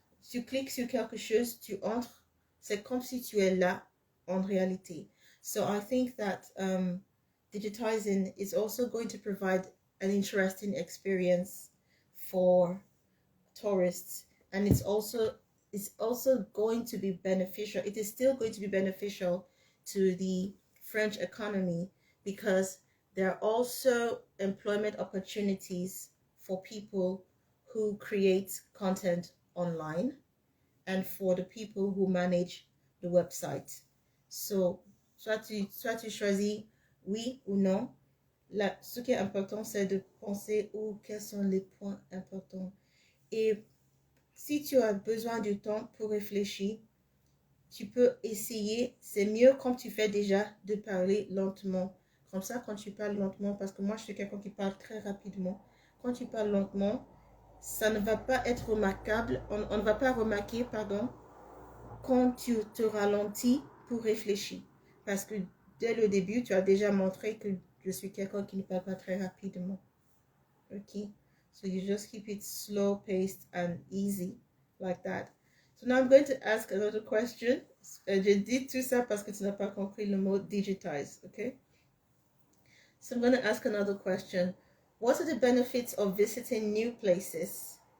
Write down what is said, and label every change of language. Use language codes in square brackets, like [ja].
[fr] Tu cliques sur quelque chose, tu entres, c'est comme si tu es là en réalité. [en] So I think that digitizing is also going to provide an interesting experience for tourists, and it's also going to be beneficial. It is still going to be beneficial to the French economy, because there are also employment opportunities for people who create content online, and for the people who manage the website. [fr] So soit tu choisis oui ou non. Ce qui est important, c'est de penser quels sont les points importants. Et si tu as besoin du temps pour réfléchir, tu peux essayer. C'est mieux quand tu fais déjà de parler lentement. Comme ça, quand tu parles lentement, parce que moi, je suis quelqu'un qui parle très rapidement. Quand tu parles lentement, ça ne va pas être remarquable. On ne va pas remarquer, pardon, quand tu te ralentis pour réfléchir. Parce que dès le début, tu as déjà montré que je suis quelqu'un qui ne parle pas très rapidement. [en] Okay, so you just keep it slow paced and easy like that. So now I'm going to ask another question. [fr] Je dis tout ça parce que tu n'as pas compris le mot digitize, okay? [en] So I'm going to ask another question. What are the benefits of visiting new places?